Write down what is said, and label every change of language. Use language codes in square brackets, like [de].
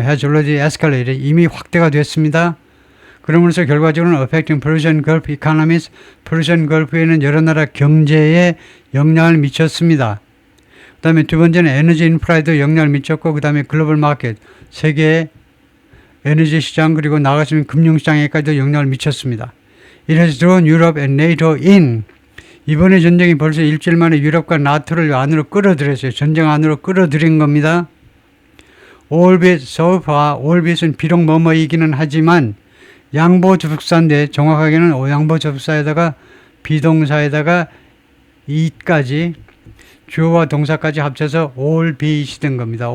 [en] has already escalated [ko] 이미 확대가 됐습니다. 그러면서 결과적으로는 [en] affecting Persian Gulf economies, [ko] Persian Gulf에는 여러 나라 경제에 영향을 미쳤습니다. 그 다음에 두 번째는 에너지 인프라에도 영향을 미쳤고 그 다음에 글로벌 마켓, 세계 에너지 시장 그리고 나아가시면 금융시장에까지도 영향을 미쳤습니다. [en] It has drawn Europe and NATO in. [ko] 이번에 전쟁이 벌써 일주일 만에 유럽과 나토를 안으로 끌어들였어요. 전쟁 안으로 끌어들인 겁니다. [en] Albeit so far, [ko] albit은 비록 뭐뭐이기는 하지만 양보 접속사인데 정확하게는 양보 접속사에다가 비동사에다가 it까지 주어와 동사까지 합쳐서 albeit 된 겁니다.